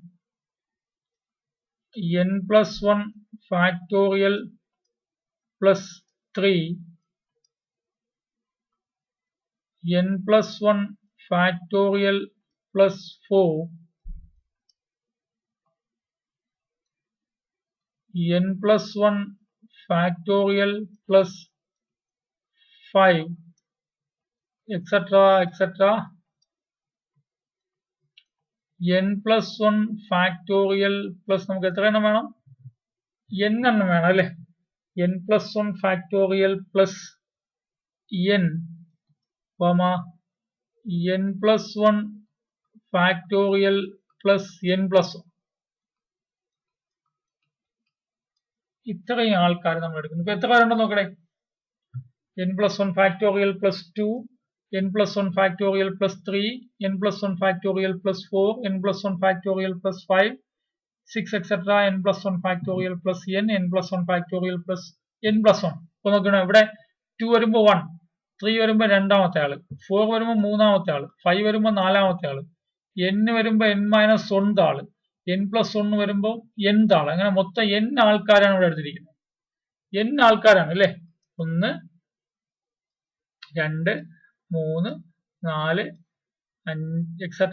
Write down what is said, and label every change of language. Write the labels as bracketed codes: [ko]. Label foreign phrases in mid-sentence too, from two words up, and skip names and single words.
[en] n plus 1 factorial plus 3, n plus 1 factorial plus 4, n plus 1 factorial plus 5, etc. etc. n plus 1 factorial plus [ml] നമുക്ക് എത്ര എണ്ണം വേണം? n എണ്ണം വേണം അല്ലേ? [en] n plus 1 factorial plus n, n plus 1 factorial plus n plus 1. [ml] ഇത്രയും ആൾക്കാർ നമ്മൾ എടുക്കുന്നു. ഇപ്പൊ എത്ര പേരുണ്ടെന്ന് നോക്കണേ. [en] n plus 1 factorial plus 2, n plus 1 factorial plus 3, n plus 1 factorial plus 4, n plus 1 factorial plus 5, 6 etc. n plus 1 factorial plus n, n plus 1 factorial plus n plus 1. [ml] ഇപ്പൊ നോക്കണം, ഇവിടെ 2 വരുമ്പോ 1, 3 വരുമ്പോ രണ്ടാമത്തെ ആള്, 4 വരുമ്പോ മൂന്നാമത്തെ ആള്, 5 വരുമ്പോ നാലാമത്തെ ആള്, n വരുമ്പോ n മൈനസ് 1 ആള്, n പ്ലസ് 1 വരുമ്പോ n ആള്. അങ്ങനെ മൊത്തം n ആൾക്കാരാണ് ഇവിടെ എടുത്തിരിക്കുന്നത്. n ആൾക്കാരാണ് അല്ലേ? 1 2 3 4 5 എക്സെട്ര.